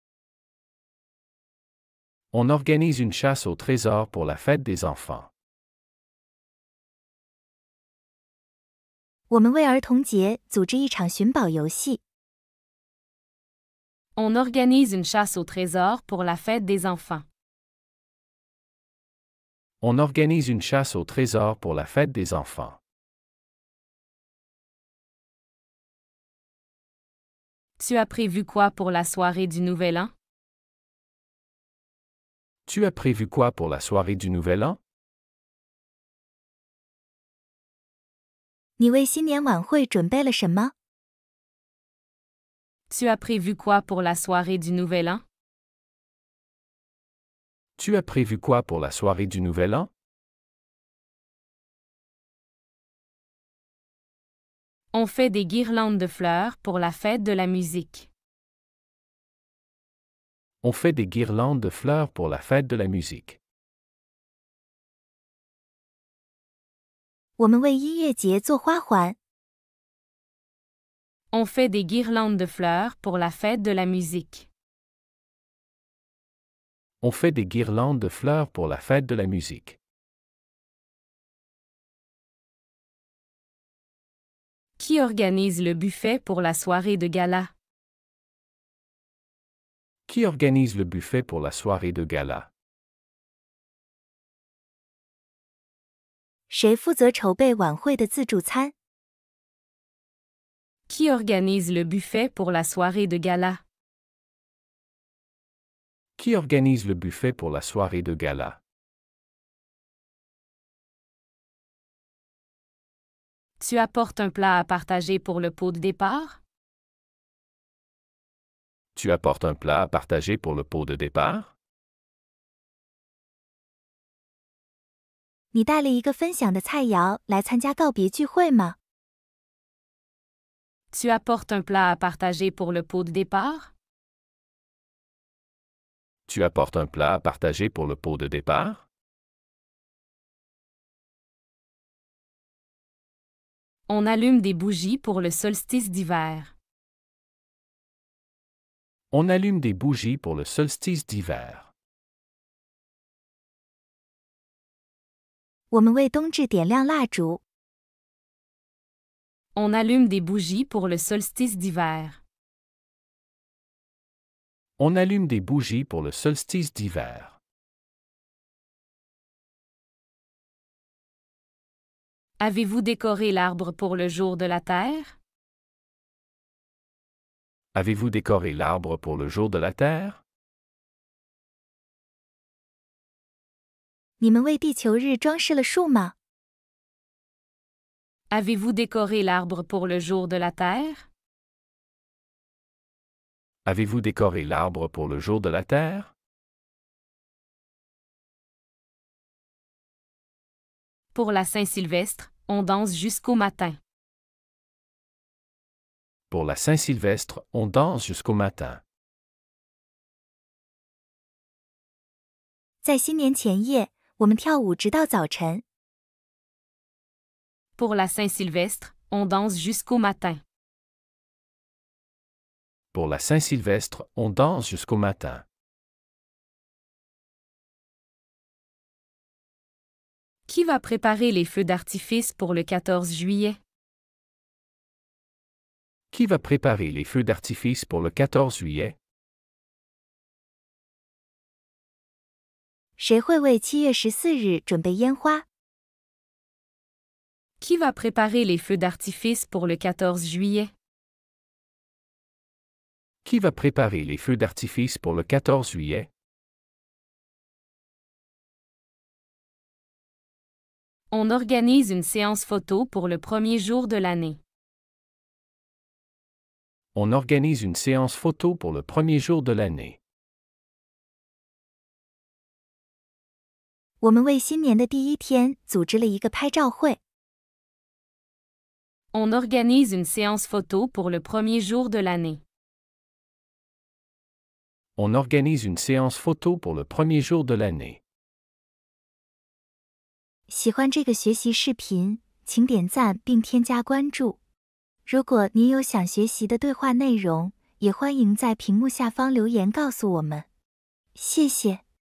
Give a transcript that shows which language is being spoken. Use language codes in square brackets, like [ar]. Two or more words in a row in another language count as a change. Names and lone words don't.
[fr] On organise une chasse au trésor pour la fête des enfants. [zh] 我们为儿童节组织一场寻宝游戏。 [fr] On organise une chasse au trésor pour la fête des enfants. On organise une chasse au trésor pour la fête des enfants. Tu as prévu quoi pour la soirée du Nouvel An? Tu as prévu quoi pour la soirée du Nouvel An? [zh] 你为新年晚会准备了什么？ [fr] Tu as prévu quoi pour la soirée du Nouvel An? Tu as prévu quoi pour la soirée du Nouvel An? On fait des guirlandes de fleurs pour la fête de la musique. On fait des guirlandes de fleurs pour la fête de la musique. [zh] 我们为音乐节做花环。 [fr] On fait des guirlandes de fleurs pour la fête de la musique. On fait des guirlandes de fleurs pour la fête de la musique. Qui organise le buffet pour la soirée de gala? Qui organise le buffet pour la soirée de gala? [zh] 谁负责筹备晚会的自助餐？ [fr] Qui organise le buffet pour la soirée de gala? Qui organise le buffet pour la soirée de gala? Tu apportes un plat à partager pour le pot de départ? Tu apportes un plat à partager pour le pot de départ? [zh] 你带了一个分享的菜肴来参加告别聚会吗？ [fr] Tu apportes un plat à partager pour le pot de départ? Tu apportes un plat à partager pour le pot de départ? On allume des bougies pour le solstice d'hiver. On allume des bougies pour le solstice d'hiver. [zh] 我们为冬至点亮蜡烛。 [fr] On allume des bougies pour le solstice d'hiver. On allume des bougies pour le solstice d'hiver. Avez-vous décoré l'arbre pour le jour de la Terre? Avez-vous décoré l'arbre pour le jour de la Terre? [zh] 你们为地球日装饰了树吗？ [fr] Avez-vous décoré l'arbre pour le jour de la Terre? Avez-vous décoré l'arbre pour le jour de la Terre? Pour la Saint-Sylvestre, on danse jusqu'au matin. Pour la Saint-Sylvestre, on danse jusqu'au matin. [zh] 在新年前夜，我们跳舞直到早晨。 [fr] Pour la Saint-Sylvestre, on danse jusqu'au matin. Pour la Saint-Sylvestre, on danse jusqu'au matin. Qui va préparer les feux d'artifice pour le 14 juillet? Qui va préparer les feux d'artifice pour le 14 juillet? [zh] 谁会为7月14日准备烟花？ [fr] Qui va préparer les feux d'artifice pour le 14 juillet? Qui va préparer les feux d'artifice pour le 14 juillet? On organise une séance photo pour le premier jour de l'année. On organise une séance photo pour le premier jour de l'année. [zh] 我们为新年的第一天组织了一个拍照会。 [fr] On organise une séance photo pour le premier jour de l'année. On organise une séance photo pour le premier jour de l'année. [zh] 喜欢这个学习视频，请点赞并添加关注。如果您有想学习的对话内容，也欢迎在屏幕下方留言告诉我们。谢谢。